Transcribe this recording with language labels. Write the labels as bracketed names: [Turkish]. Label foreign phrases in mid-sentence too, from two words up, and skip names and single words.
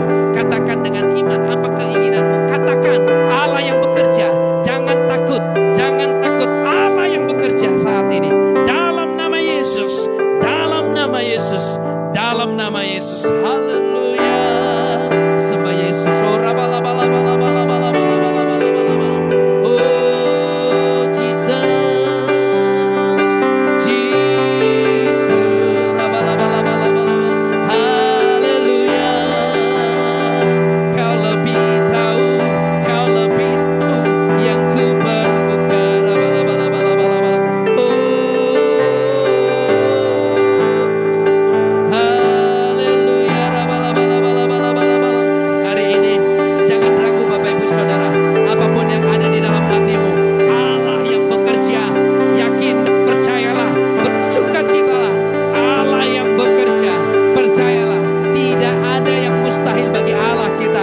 [Indonesian] Katakan dengan iman apa keinginanmu. Katakan Allah yang bekerja. Jangan takut. Jangan takut. Allah yang bekerja saat ini. Dalam nama Yesus. Dalam nama Yesus. Dalam nama Yesus. Haleluya. Sembah Yesus. Ora bala bala bala bala bala bala bala bala. Oh Jesus. Jesus. Bala bala bala bala. Haleluya. Kau lebih tahu, kau lebih tahu yang ku perlukan. Bala bala bala bala bala. Haleluya. Bala bala bala bala bala bala. Hari ini jangan ragu Bapak Ibu Saudara, apapun yang ada di dalam hatimu, Allah yang bekerja. Yakin, percayalah, bersukacitalah. Allah yang bekerja, percayalah. Tidak ada yang mustahil bagi Allah kita.